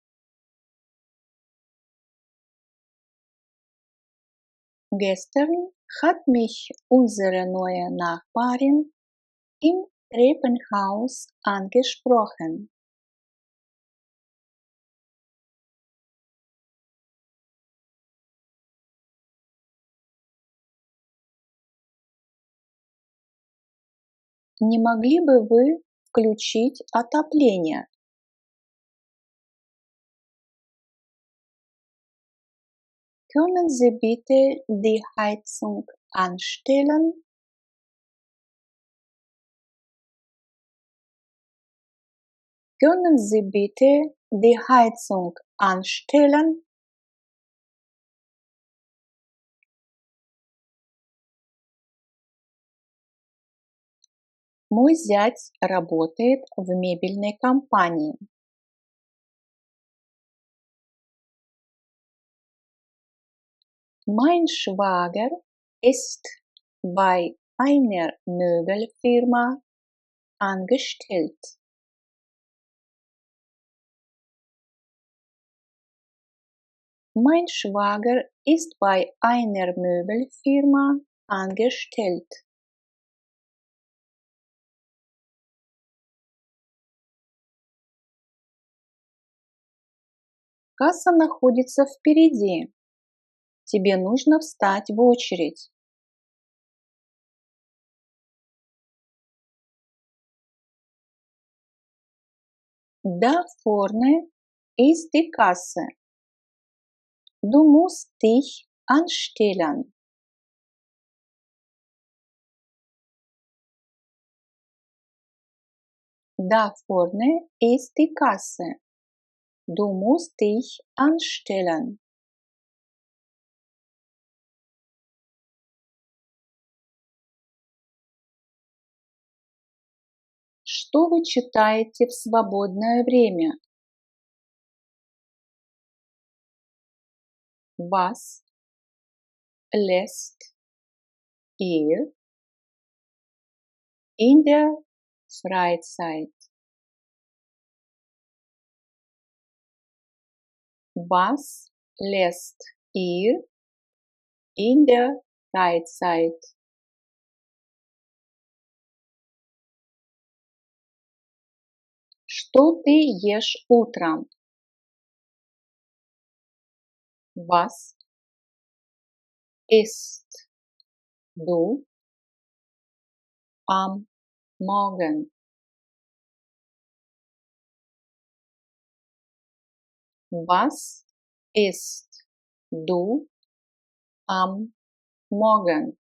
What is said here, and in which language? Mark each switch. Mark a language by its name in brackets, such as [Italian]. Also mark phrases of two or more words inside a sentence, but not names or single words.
[German] Gestern hat mich unsere neue Nachbarin im Treppenhaus angesprochen. [Russian] Не могли бы вы включить отопление? [German] Können Sie bitte die Heizung anstellen? Können Sie bitte die Heizung anstellen? [Russian] Мой зять работает в мебельной компании. [German] Mein Schwager ist bei einer Möbelfirma angestellt. Mein Schwager ist bei einer Möbelfirma angestellt. [Russian] Касса находится впереди. Тебе нужно встать в очередь. [German] Da vorne ist die Kasse. Du musst dich anstellen. Da vorne ist die Kasse. Du musst dich anstellen. [Russian] Что вы читаете в свободное время? [German] Was lest ihr in der Freizeit? Was lest ihr in der Freizeit? [Russian] Что ты ешь утром? [German] Was isst du am Morgen? Was isst du am Morgen?